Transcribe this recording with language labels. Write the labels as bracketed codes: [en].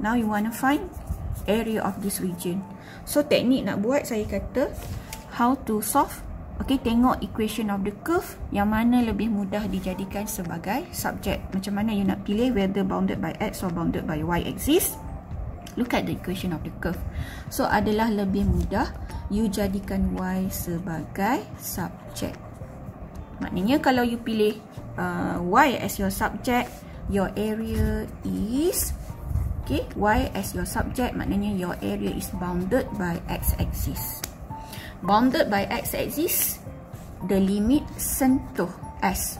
[en] Now you want to find area of this region. [ms] So teknik nak buat, saya kata [en] how to solve. [ms] Okay, tengok [en] equation of the curve [ms] yang mana lebih mudah dijadikan sebagai subject. Macam mana [en] you [ms] nak pilih [en] whether bounded by x or bounded by y axis. Look at the equation of the curve. [ms] So adalah lebih mudah you jadikan y sebagai subject. Maknanya kalau [en] you [ms] pilih [en] y as your subject, your area is, okay, y as your subject, [ms] maknanya [en] your area is bounded by x-axis. Bounded by x-axis, the limit sentuh S.